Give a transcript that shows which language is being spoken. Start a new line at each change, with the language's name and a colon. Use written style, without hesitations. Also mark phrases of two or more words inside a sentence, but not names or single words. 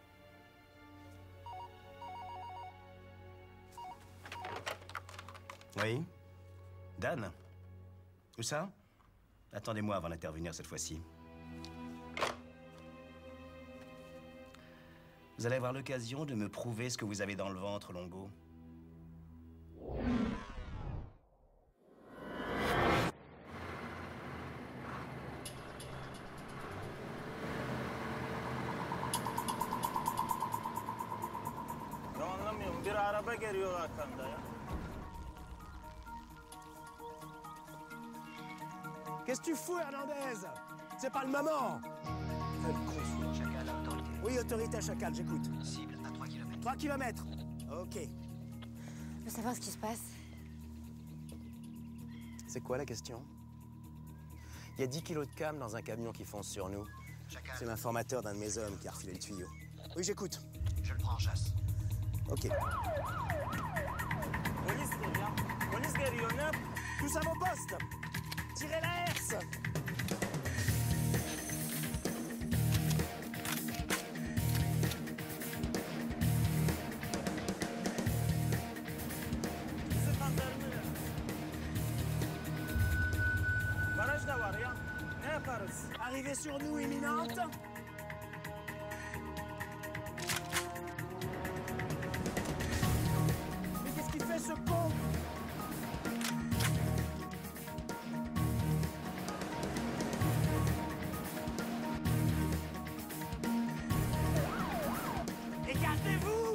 French: Oui? Dan? Où ça? Attendez-moi avant d'intervenir cette fois-ci. Vous allez avoir l'occasion de me prouver ce que vous avez dans le ventre, Longo.
Turkish: Anlamıyorum. Bir araba geliyor arkamda ya.
French: Qu'est-ce que tu fous, Hernandez? C'est pas le moment! Quel con, celui-là. Chacal, dans le quai. Oui, autorité à Chacal, j'écoute. Cible à 3 km. 3 kilomètres. Ok. Je veux savoir ce qui se passe. C'est quoi la question? Il y a 10 kilos de cam dans un camion qui fonce sur nous. Chacal, C'est l'informateur d'un de mes hommes qui a refilé le tuyau. Oui, j'écoute. je le prends en chasse. Ok.
Turkish: Polis geliyor. Polis geliyor. Ne yap?
French: Tous à vos postes! Tirez la herse!
Turkish: Bizi kandırmıyor. Baraj da var ya. Ne yaparız?
French: Arrivée sur nous imminente. Mais qu'est-ce qu'il fait ce con? Écartez-vous!